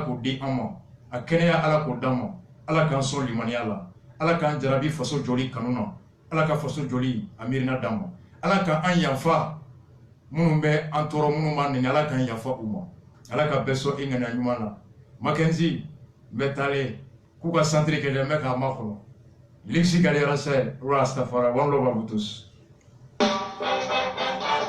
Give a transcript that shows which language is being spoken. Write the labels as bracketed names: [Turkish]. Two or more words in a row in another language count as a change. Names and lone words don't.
[Bambara] k'o di an ma a kɛnɛya Ala k'o d'an ma Ala k'an sɔn limaniya la Ala k'an jarabi faso jɔli kanu na Ala ka faso jɔli a miirina d'an ma Ala k'an yafa minnu bɛ an tɔɔrɔ minnu b'an nɛni Ala k'an yafa u ma Ala ka bɛɛ sɔn i ŋaniya ɲuman na Mackenzie n bɛ taalen k'u ka centre kɛ dɛ n bɛ k'a makɔnɔ Lixi Galera Sahel Rastafari [English] one love [French] à vous tous.